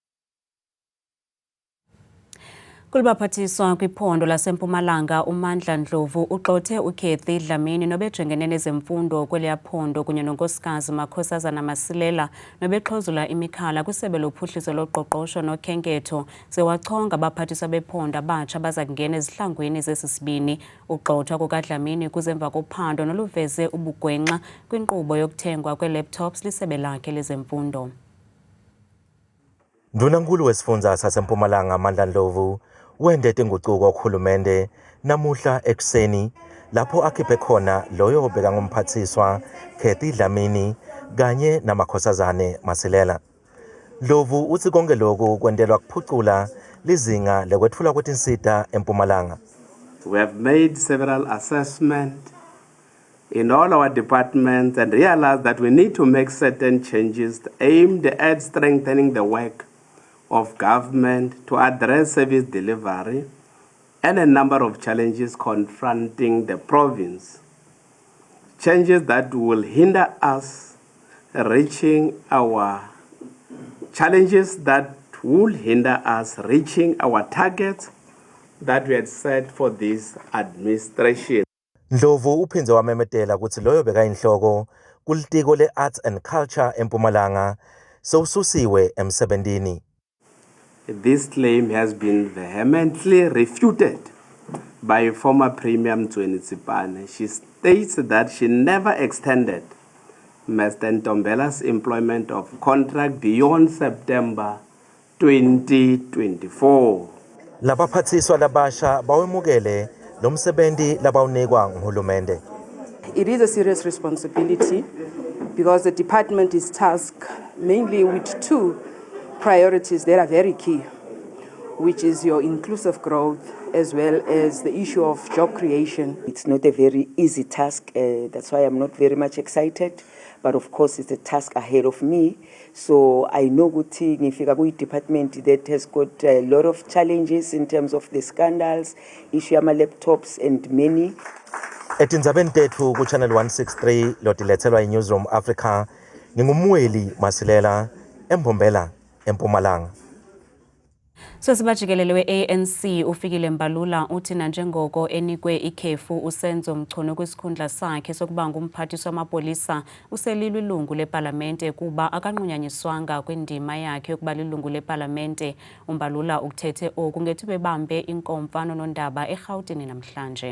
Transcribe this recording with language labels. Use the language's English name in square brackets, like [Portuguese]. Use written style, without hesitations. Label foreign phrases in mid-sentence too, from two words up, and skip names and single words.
[Xhosa] Kulibaphathiswa kwiphondo laseMpumalanga uMandla Ndlovu uxothe uKathy Dlamini nobejengene nezemfundo kweliyaphondo kunye nonkosikazi Makhosazana Masilela nobexhozula imikhala kwisebe lophuhliso loqoqosho nokhenketho sewachonga abaphathiswa bephondo abatsha baza kungena ezihlangwini zesisibini. Uxothwa kukaDlamini kuzemva kophando noluveze ubugwenxa kwinkqubo yokuthengwa kwe-laptops lisebe lakhe lezemfundo. [Swati] Ndunankulu wesifundza saseMpumalanga Mandla Ndlovu wendete inguquko kurhulumente namuhla ekuseni lapho akhiphe khona loyo obeka ngumphathiswa Kathy Dlamini kanye namakhosazane Masilela. Ndlovu uthi konke lokhu kwentelwa kuphucula lizinga lekwetfula kwetinsita eMpumalanga. [English] We have made several assessments in all our departments and realized that we need to make certain changes aimed at strengthening the work of government to address service delivery and a number of challenges confronting the province. Changes that will hinder us reaching our targets that we had set for this administration. [Swati] Ndlovu uphindze wamemetela ukuthi loyo beka inhloko kulitiko le-Arts and Culture eMpumalanga sewususiwe emsebentini. [English] this claim has been vehemently refuted by former Premier Mtsweni Tsipane. She states that she never extended Mr. Ntombela's employment of contract beyond September 2024. [Swati] Labaphathiswa labasha bawemukele lo msebenzi labawunikwa nguhulumende. [English] It is a serious responsibility because the department is tasked mainly with two priorities that are very key, which is your inclusive growth as well as the issue of job creation. It's not a very easy task, that's why I'm not very much excited, but of course it's a task ahead of me. So I know [Zulu] ukuthi ngifika ku [English] department that has got a lot of challenges in terms of the scandals, issue ama laptops and many. [Swati] Etindzabeni tethu ku Channel 163 lotilethelwa iNewsroom Africa ngingumweli Masilela eMbombela eMpumalanga. [Xhosa] Sosibajikelele we-ANC ufikile Mbalula uthi nanjengoko enikwe ikhefu uSenzo Mchunu kwisikhundla sakhe sokuba ngumphathiswa wamapolisa uselilwe ilungu leParlamente kuba akanqunyanyiswanga kwindima yakhe yokuba lilungu leParlamente. uMbalula ukuthethe oku ngethi bebambe inkomfa nonondaba eGauteng namhlanje.